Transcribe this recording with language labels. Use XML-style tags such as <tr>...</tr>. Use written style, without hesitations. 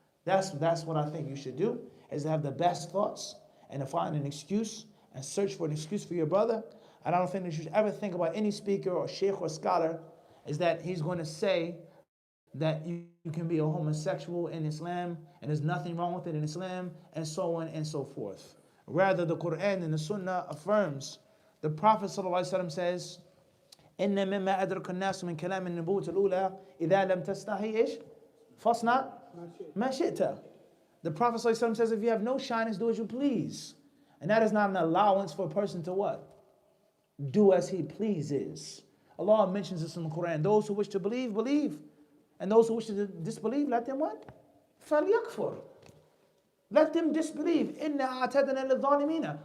<en>That's what I think you should do, is to have the best thoughts and to find an excuse and search for an excuse for your brother. And I don't think that you should ever think about any speaker or sheikh or scholar is that he's going to say that you can be a homosexual in Islam and there's nothing wrong with it in Islam, and so on and so forth. Rather, the Quran and the Sunnah affirms. The Prophet ﷺ says,</en> <ar>إِنَّ مِمَّا أَدْرَكَ النَّاسُ مِنْ كَلَامِ النُّبُوَّةِ الْأُولَى إِذَا لَمْ تَسْتَحِي إِيش فَاصْنَعْ مَا شِئْتَ.</ar> <en>The Prophet ﷺ says, if you have no shyness, do as you please. And that is not an allowance for a person to what? Do as he pleases. Allah mentions this in the Quran. Those who wish to believe, believe. And those who wish to disbelieve, let them what?</en> <ar>فَلْيَكْفُرْ.</ar> <en>Let them disbelieve.</en> <ar>إِنَّا أَعْتَدْنَا لِلظَّالِمِينَ.</ar>